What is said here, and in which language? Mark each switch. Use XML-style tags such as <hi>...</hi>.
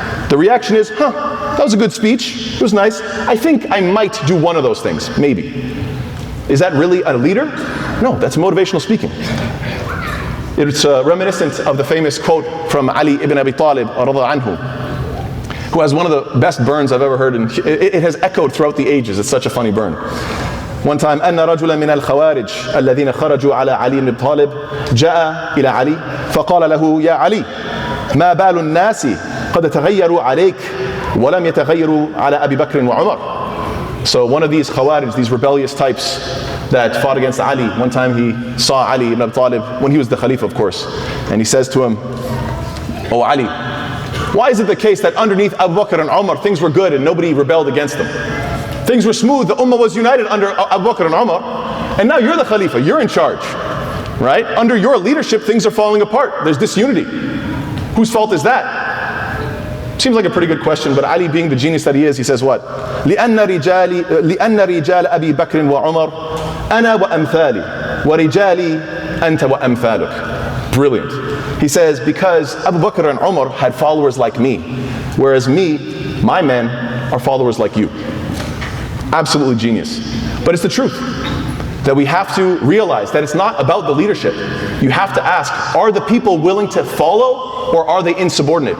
<en>The reaction is, that was a good speech. It was nice. I think I might do one of those things, maybe. Is that really a leader? No, that's motivational speaking. It's reminiscent of the famous quote from Ali ibn Abi Talib, anhu, who has one of the best burns I've ever heard. And it has echoed throughout the ages. It's such a funny burn. One time,</en> <ar>أن رجلا من الخوارج الذين خرجوا على علي بن طالب جاء إلى علي فقال له يا علي ما بال الناس قد تغيروا عليك ولم يتغيروا على أبي بكر وعمر.</ar> <en>So one of these Khawarij, these rebellious types that fought against Ali, one time he saw Ali ibn Abi Talib, when he was the Khalifa of course, and he says to him, "Oh Ali, why is it the case that underneath Abu Bakr and Umar things were good and nobody rebelled against them? Things were smooth, the Ummah was united under Abu Bakr and Umar, and now you're the Khalifa, you're in charge, right? Under your leadership things are falling apart, there's disunity. Whose fault is that?" Seems like a pretty good question, but Ali, being the genius that he is, he says what?</en> <ar>لأن رجال أبي بكر وعمر أنا وأمثالي ورجالي أنت وأمثالك.</ar> <en>Brilliant. He says, because Abu Bakr and Umar had followers like me, whereas me, my men, are followers like you. Absolutely genius. But it's the truth that we have to realize that it's not about the leadership. You have to ask, are the people willing to follow or are they insubordinate?</en>